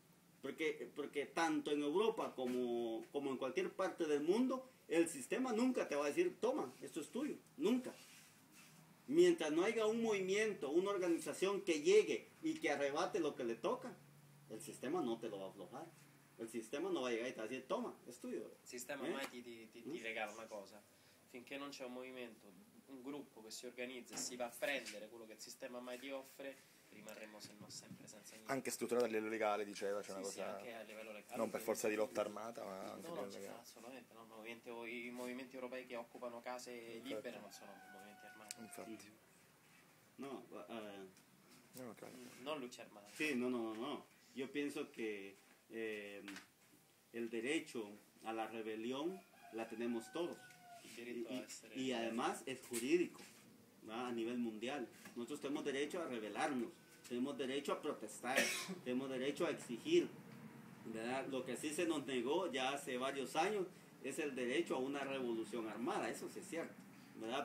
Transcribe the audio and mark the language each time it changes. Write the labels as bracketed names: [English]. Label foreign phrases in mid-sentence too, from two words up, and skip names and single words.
[Spanish] Porque tanto en Europa como en cualquier parte del mundo, el sistema nunca te va a decir, toma, esto es tuyo, nunca. Mientras no haya un movimiento, una organización que llegue y que arrebate lo que le toca, el sistema no te lo va a aflojar. El sistema no va a llegar y te va a decir, toma, es tuyo. [Italian] Il sistema mai ti regala una cosa. Finché non c'è un movimento, un gruppo che si organizza e si va a prendere quello che il sistema mai ti offre, rimarremo se no sempre senza niente. Anche strutturata a livello legale, diceva, c'è una Sì, cosa... anche a livello legale. Non per forza di lotta armata, ma anche No, a no, livello legale. assolutamente no. I movimenti europei che occupano case libere non sono movimenti armati. Infatti. No, [Spanish] No, claro. [Italian] Non luce armate. [Spanish] sí, no. Yo pienso que el derecho a la rebelión la tenemos todos. [Italian] Il diritto a essere... [Spanish] Y además es jurídico, ¿va?, a nivel mundial. Nosotros tenemos derecho a rebelarnos, tenemos derecho a protestar, tenemos derecho a exigir, ¿verdad? Lo que sí se nos negó ya hace varios años es el derecho a una revolución armada, eso sí es cierto, ¿verdad?